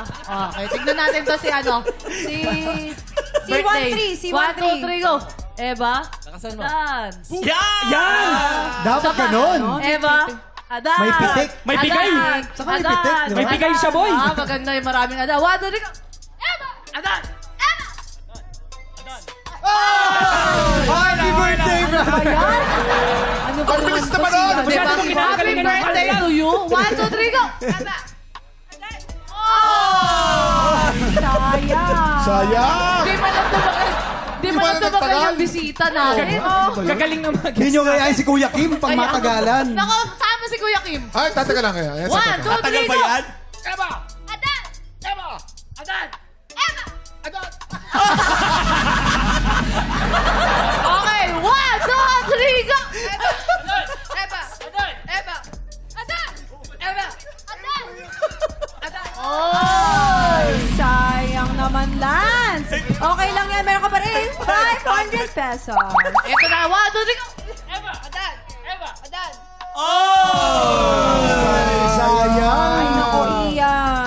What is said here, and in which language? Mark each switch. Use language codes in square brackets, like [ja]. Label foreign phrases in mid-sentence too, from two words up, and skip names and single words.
[tl] Okay, tignan natin to si birthday. C13. 1, 2, 3, go. Eba, Adan. Yan! Dapat ganun. Eba, Adan. May pitik. May bigay. Adan. Saka may pitik, di ba? May bigay siya, boy. Ah, maganda yung maraming Adan. 1, 2, 3, go. Eba, Adan. Eba. [en] Happy birthday, brother. [tl] Ano ba Ang naman bilis to naman si nun. ano? Masyado mong [en] Happy [tl] kinakagalingan ng [en] birthday [tl] kalala. [en] to you. 1, 2, 3, go. Eba. [tl] Sayang. Sayang. Di man lang tumagal yung bisita natin. Gagaling na mag Hindi nyo kaya si Kuya Kim pang matagalan. Nako, sama si Kuya Kim. Ay, tatagal lang kaya. 1, 2, 3, Tagal ba go. yan? Eba! Adan! Eba! Adan! Eba! Adan! Okay, 1, 2, 3, go! Eba! Eba! Adan! Eba! Adan! Eba! Adan! Adan! Oh, sayang naman, Lance. Okay lang yan. Meron ka pa rin 500 pesos. Ito na, 1, 2, 3, go! Eba! Adan! Eba! Adan! Sayang. Ay, nako, Ian.